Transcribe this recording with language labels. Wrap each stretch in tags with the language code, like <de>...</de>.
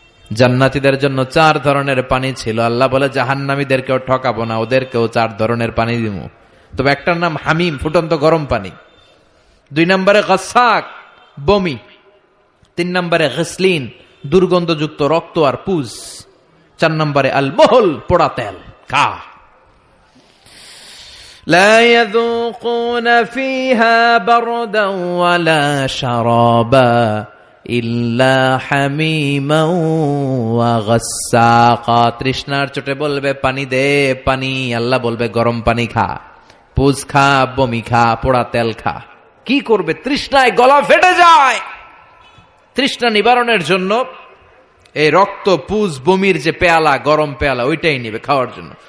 <bn>জান্নাতীদের জন্য 4 ধরনের পানি ছিল। আল্লাহ বলে জাহান্নামীদেরকেও ঠকাবো না, ওদেরকেও 4 ধরনের পানি দিব। তবে একটার নাম হামিম, ফুটন্ত গরম পানি। 2 নম্বরে গাসাক, বমি। 3 নম্বরে গসলিন, দুর্গন্ধযুক্ত রক্ত আর পুজ। 4 নম্বরে আল মহল, পোড়া তেল। খা।</bn> <ar>لا يذوقون فيها بردا ولا شرابا ইল্লা হামিমান ওয়া গাসসাকা।</ar> <bn>তৃষ্ণার চোটে বলবে পানি দে পানি, আল্লাহ বলবে গরম পানি খা, পুজ খা, বমি খা, পোড়া তেল খা। কি করবে? তৃষ্ণায় গলা ফেটে যায়। তৃষ্ণা নিবারণের জন্য এই রক্ত, পুজ, বমির যে পেয়ালা, গরম পেয়ালা, ওইটাই নিবে খাওয়ার জন্য।</bn>